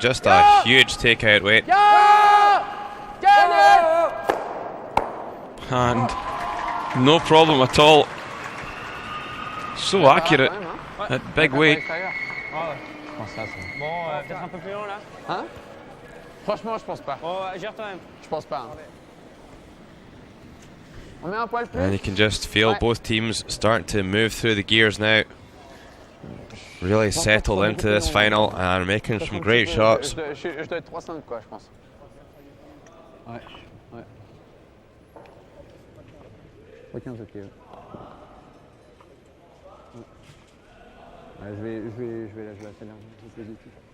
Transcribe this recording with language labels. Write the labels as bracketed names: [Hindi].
[English] Just a huge takeout weight. And no problem at all. So accurate at big weight. [French] Je pense ça, c'est Bon, peut-être un peu plus long là. Hein? Franchement, je pense pas. Bon, gère toi-même. Je pense pas. Hein. On met un poil plus. [English] And you can just feel both teams starting to move through the gears now. Really settled into this final and making some great shots. [French] Je dois être 3-5 quoi, je pense. Ouais, ouais. 3-15 ok. Ouais, je vais accélérer, c'est positif.